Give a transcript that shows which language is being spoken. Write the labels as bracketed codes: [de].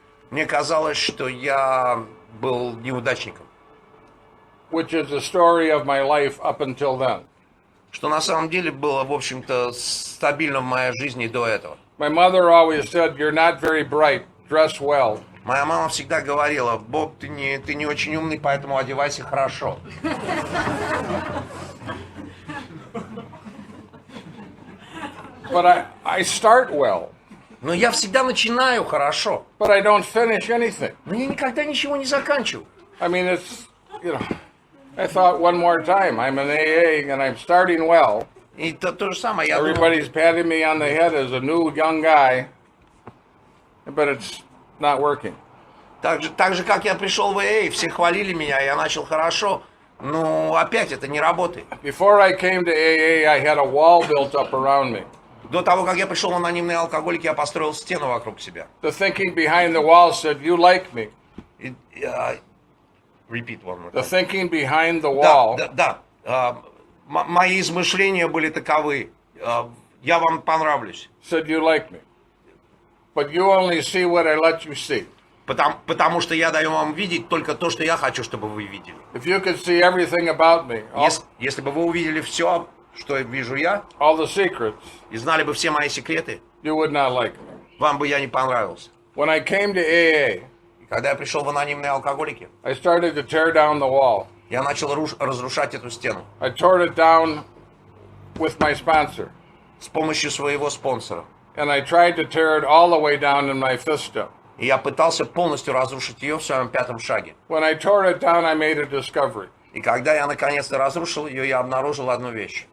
[ru] Мне казалось, что я был неудачником. [en] Which is the story of my life up until then. [ru] Что на самом деле было, в общем-то, стабильно в моей жизни до этого. [en] My mother always said, you're not very bright, dress well. [ru] Моя мама всегда говорила, Боб, ты не очень умный, поэтому одевайся хорошо. [en] But I start well, [ru] Но я всегда начинаю хорошо, [en] but I don't finish anything. [ru] но я никогда ничего не заканчиваю. [en] I mean, it's, I thought one more time, I'm an AA and I'm starting well. [ru] И то же самое, я думал, [en] Everybody's patting me on the head as a new young guy, but it's not working. [ru] так же, как я пришел в АА, все хвалили меня, я начал хорошо, но опять это не работает. [en] Before I came to AA, I had a wall built up around me. [ru] До того, как я пришел в анонимные алкоголики, я построил стену вокруг себя. [en] The thinking behind the wall said, you like me. Repeat one more The time. thinking behind the wall [ru] Да. Мои измышления были таковы. я вам понравлюсь. [en] Said you like me. But you only see what I let you see. [ru] Потому что я даю вам видеть только то, что я хочу, чтобы вы видели. [en] If you could see everything about me, [ru] Если бы вы увидели все, что вижу я, [en] all the secrets, [ru] и знали бы все мои секреты, [en] you would not like me. [ru] вам бы я не понравился. [en] When I came to AA, [ru] И когда я пришел в анонимные алкоголики, [en] I started to tear down the wall. [ru] я начал разрушать эту стену [en] I tore it down with my sponsor. [ru] с помощью своего спонсора. [en] And I tried to tear it all the way down in my fifth step. [ru] И я пытался полностью разрушить ее в своем пятом шаге. [en] When I tore it down, I made a discovery. [ru] И когда я наконец-то разрушил ее, я обнаружил одну вещь.